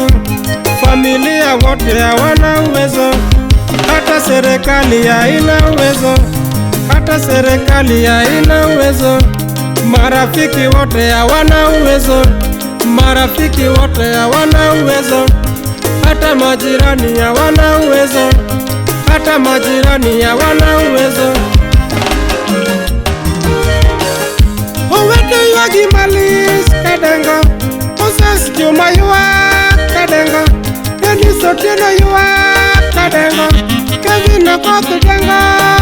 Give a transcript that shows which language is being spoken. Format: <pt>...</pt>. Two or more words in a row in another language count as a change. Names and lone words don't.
<sw>Familia wote hawana uwezo, hata serikali haina uwezo, hata serikali haina uwezo. Marafiki wote hawana uwezo, marafiki wote hawana uwezo, hata majirani hawana uwezo, hata majirani hawana uwezo.</sw> <luo>Owete yuagi malis kadengo, Moses Juma yuak kadengo, Dennis Otieno yuak kadengo, Kevin Okoth dengo.</luo>